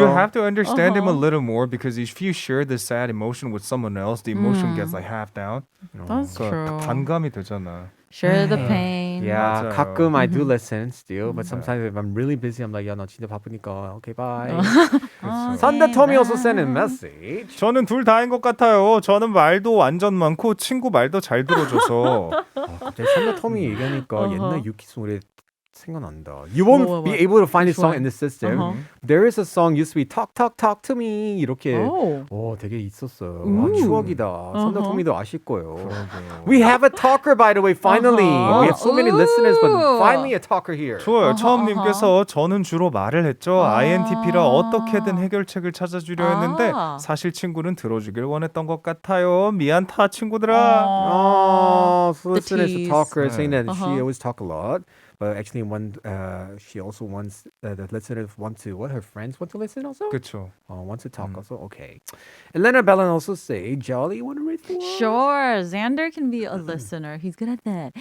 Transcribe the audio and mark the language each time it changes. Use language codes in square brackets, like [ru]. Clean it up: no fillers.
[en] you have to understand him a little more because if you share the sad emotion with someone else, the emotion gets like half down. That's [ko] 그러니까 [en] true. [ko] 반감이 되잖아. [en] Share the pain. Yeah, [ko] 맞아요. 가끔 [en] I do listen still, but sometimes if I'm really busy, I'm like, [ko] 야, 나 진짜 바쁘니까, [en] okay, bye. [ko] 그렇죠. [en] Sunday Tommy also sent a message. [ko] 저는 둘 다인 것 같아요. 저는 말도 완전 많고 친구 말도 잘 들어줘서. 갑자기 Sunday Tommy 얘기하니까 옛날 유키스 노래 생각난다. [en] You won't be able to find this song in the system. There is a song used to be Talk Talk Talk to Me 이렇게. [ko] 오, 되게 있었어요. 와, 추억이다. Sunday Tommy도 아실 거예요. [en] We have a talker by the way. Finally, we have so many listeners, but finally a talker here. [ko] 좋아요. 처음님께서 저는 주로 말을 했죠. INTP라 어떻게든 해결책을 찾아주려 했는데 사실 친구는 들어주길 원했던 것 같아요. 미안 타 친구들아. [en] So listen as a tease. talker saying that she always talk a lot. But actually, she also wants the listeners want to what her friends want to listen also. [ko] 그렇죠. [en] Want to talk also. Okay. Elena Bellin also say Jolly. Want to read for us? Sure, Xander can be a listener. He's good at that.